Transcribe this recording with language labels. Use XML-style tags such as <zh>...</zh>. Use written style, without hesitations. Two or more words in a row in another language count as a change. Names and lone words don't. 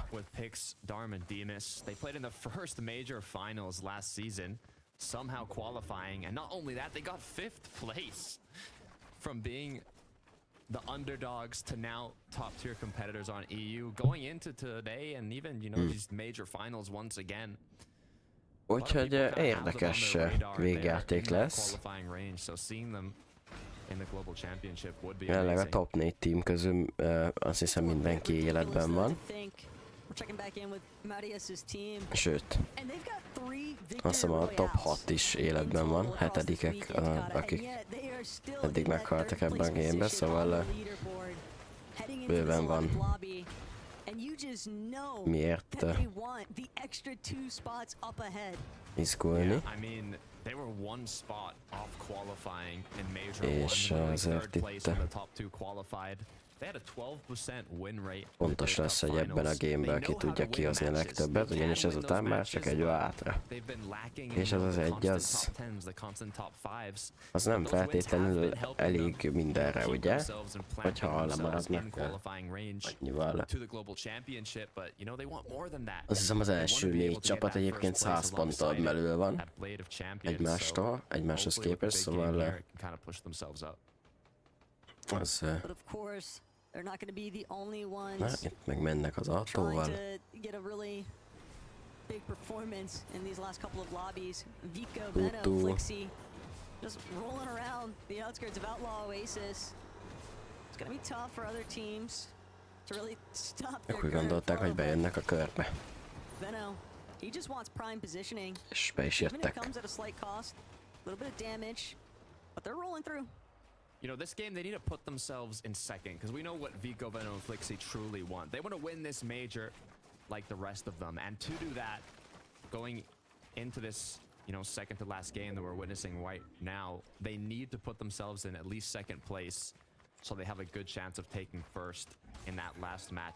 <en>with Pix, Darm, and Demas, they played in the first major finals last season, somehow qualifying, and not only that, they got 5th place from being the underdogs to now top-tier competitors on EU, going into today and even, you know, these major finals once again.</en> <hu>Úgyhogy érdekes végjáték lesz.</hu> <en>Qualifying range, so seeing them in the global championship would be</en> <hu>Jelenleg a</hu> <en>amazing. top 4 team</en> <hu>közül azt hiszem mindenki életben van. Sőt, azt hiszem a top 6 is életben van, 7-ek, akik eddig meghaltak ebben a gameben, szóval bőven van miért izgulni.</hu> <en>Yeah, I mean, they were one spot off qualifying in Major 1,</en> <hu>És</hu> <en>winning</en> <hu>azért</hu> <en>3rd place</en> <hu>itt</hu> <en>when the top 2 qualified. They had a 12% win rate.</en> <hu>fontos lesz, hogy ebben a gameben ki tudja kihozni a legtöbbet, ugyanis ezután már csak egy hátra. És az az egy, az nem feltétlenül elég mindenre, ugye? Hogyha lemaradnak annyival. Azt hiszem az első 4 csapat egyébként 100 ponttal belül van egymáshoz képest, szóval az... Na, itt meg mennek az autóval.</hu> <en>Big performance in these last couple of lobbies. Vico, Tutu. Venom, Flixie, just rolling around the outskirts of Outlaw Oasis. It's gonna be tough for other teams to really stop their</en> <hu>Ők úgy</hu> <en>current</en> <hu>gondolták, hogy</hu> <en>flow, but</en> <hu>bejönnek a körbe.</hu> <en>Venom, he just wants prime positioning.</en> <hu>És be is</hu> <en>Even if it</en> <hu>jöttek.</hu> <en>comes at a slight cost, a little bit of damage, but they're rolling through. You know, this game, they need to put themselves in second, because we know what Vico, Venom, and Flixie truly want. They want to win this major like the rest of them. And to do that, going into this, you know, second to last game that we're witnessing right now, they need to put themselves in at least second place so they have a good chance of taking first in that last match.</en>